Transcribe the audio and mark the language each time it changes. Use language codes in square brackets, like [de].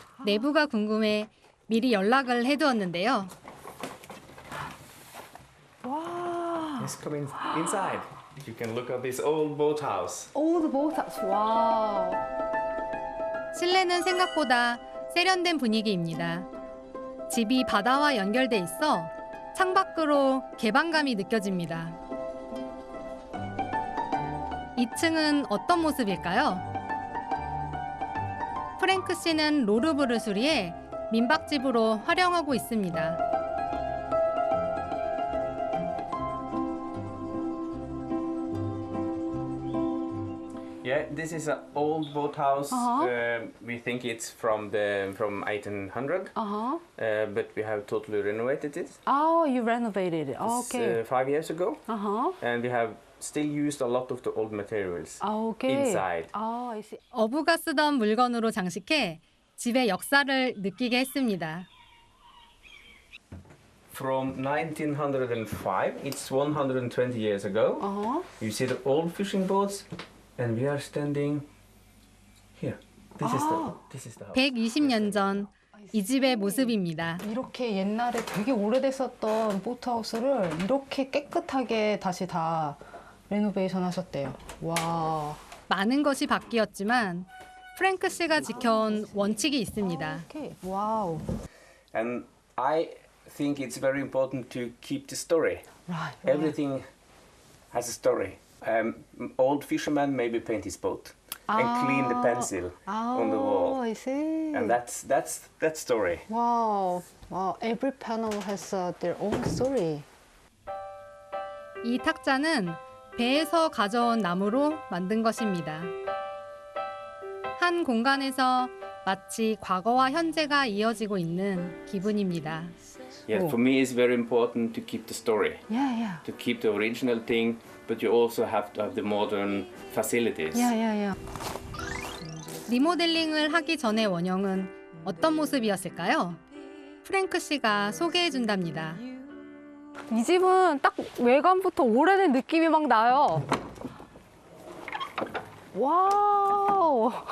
[ko] 내부가 궁금해 미리 연락을 해두었는데요. [en] Let's come inside. You can look at this old boathouse. All the boats. 와우. [ko] 실내는 생각보다 세련된 분위기입니다. 집이 바다와 연결돼 있어 창밖으로 개방감이 느껴집니다. 2층은 어떤 모습일까요? 프랭크 씨는 로르부를 수리해 민박집으로 활용하고 있습니다. [en] Yeah, this is an old boathouse. We think it's from 1800, but we have totally renovated it. Oh, you renovated it. Okay. 5 years ago, Uh-huh. and we have still used a lot of the old materials Okay. inside. Oh, I see. [ko] 어부가 쓰던 물건으로 장식해 집의 역사를 느끼게 했습니다. [en] From 1905, it's 120 years ago. Uh-huh. You see the old fishing boats, and we are standing here. This is the house. [ko] 120년 전 이 집의 모습입니다. 이렇게 옛날에 되게 오래됐었던 보트하우스를 이렇게 깨끗하게 다시 다 레노베이션 하셨대요. 와. 많은 것이 바뀌었지만 프랭크 씨가 지켜온 원칙이 있습니다. 오케이. 와우. [en] And I think it's very important to keep the story. Right. Everything has a story. Old fisherman maybe paint his boat and clean the pencil on the wall, I see. and that's that story. Wow. Wow. Every panel has their own story. [ko] 이 탁자는 배에서 가져온 나무로 만든 것입니다. 한 공간에서 마치 과거와 현재가 이어지고 있는 기분입니다. [en] Yeah, for me it's very important to keep the story, Yeah, yeah. to keep the original thing, but you also have to have the modern facilities. Yeah, yeah, yeah. [ko] 리모델링을 하기 전의 원형은 어떤 모습이었을까요? 프랭크 씨가 소개해 준답니다. 이 집은 딱 외관부터 오래된 느낌이 막 나요. 와우.